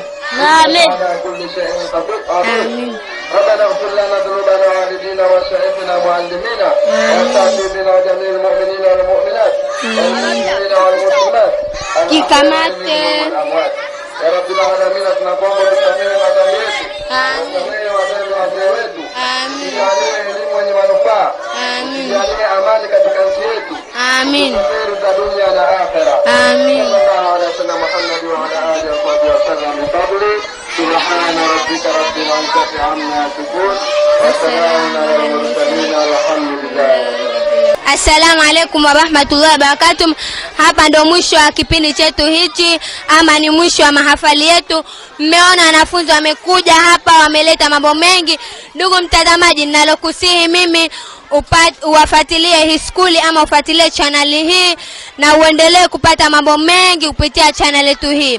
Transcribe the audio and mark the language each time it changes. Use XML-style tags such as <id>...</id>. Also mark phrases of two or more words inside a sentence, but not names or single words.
<ar>آمين. على كل شيء قدير. آمين. ربنا اغفر لنا ذنوبنا ووالدينا وشيخنا ومعلمينا وأساتذتنا جميع المؤمنين والمؤمنات والمسلمين والمسلمات والأموات. يا رب العالمين</ar> <sw>tunakuomba tusamehe madhambi yetu. Tusamehe madhambi ya wazee wetu. Tujalie elimu yenye manufaa. Tujalie amani katika nchi yetu. Amin. Kheri za dunia na akhera. Amin.</sw> <ar>صلى الله عليه وسلم محمد وعلى آله وصحبه وسلم بفضل سبحان ربك رب العزة عما يصفون وسلام على المرسلين والحمد لله. السلام عليكم ورحمة الله وبركاته.</ar> <sw>Hapa ndo mwisho wa kipindi chetu hichi, ama ni mwisho wa mahafali yetu. Mmeona wanafunzi wamekuja hapa, wameleta mambo mengi. Ndugu mtazamaji, ninalokusihi mimi uwafuatilie hii skuli ama ufuatilie channel hii na uendelee kupata mambo mengi kupitia channel yetu hii.</sw>